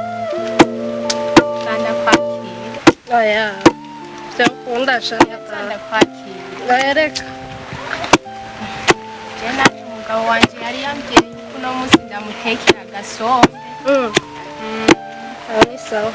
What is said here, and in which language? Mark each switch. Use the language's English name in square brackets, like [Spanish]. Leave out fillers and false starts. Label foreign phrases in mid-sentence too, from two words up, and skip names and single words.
[Rundi] Sana kwakira. oya byo kunda shaka Sana kwakira. yareka Jena umugabo wanje yari yambwiye yuko uno munsi ndamutekera agasombe. [Swahili] ni sawa